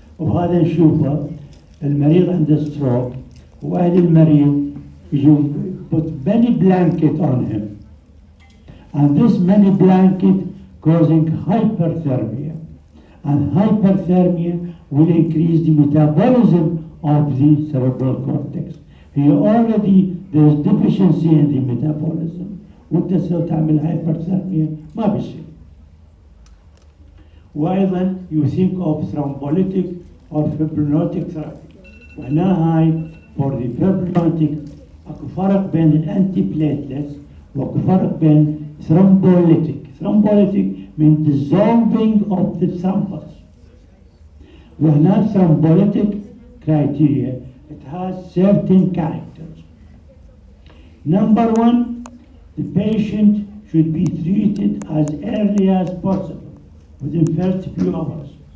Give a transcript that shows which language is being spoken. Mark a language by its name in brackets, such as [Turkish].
[Arabic] وهذا نشوفه المريض عنده [English] stroke [Arabic] وأهل المريض يجوا [English] put many blanket on him, and this many blanket causing hyperthermia, and hyperthermia will increase the metabolism of the cerebral cortex. He already, there is deficiency in the metabolism. [Arabic] وانت سوف تعمل hyperthermia ما بيصير. [English] وأيضا you think of thrombolytic or fibrinolytic therapy. [Arabic] وهنا هاي [English] for the fibrinolytic [Arabic] اكو فرق بين الانتي بليتلتس واكو فرق بين thrombolytic. [English] Thrombolytic means dissolving of the thrombus. وهنا thrombolytic criteria, it has certain characters. Number one, the patient should be treated as early as possible, within first few hours.